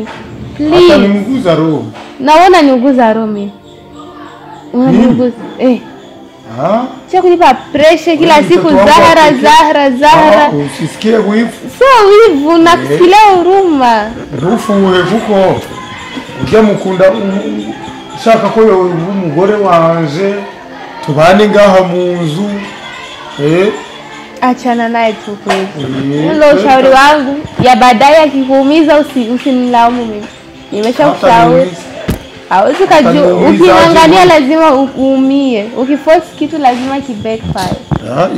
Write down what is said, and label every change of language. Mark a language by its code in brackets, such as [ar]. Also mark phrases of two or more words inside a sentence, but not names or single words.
[en] Please. [sw] Hata niunguza roho. Naona niunguza roho mimi. Unaniunguza. Sio kunipa pressure kila siku Zahara. Usisikie wivu. Sio wivu nakufikiria huruma. Rufu wewe huko. [rn] Ujya mukunda shaka ko umugore wanje tubane ngaha munzu. [sw] Achana naye tu kweli. Ndio ushauri wangu ya baadaye akikuumiza usimlaumu mimi. Nimeshakushauri. Hauwezi kujua ukiangalia lazima uumie. Ukiforce kitu lazima kibackfire.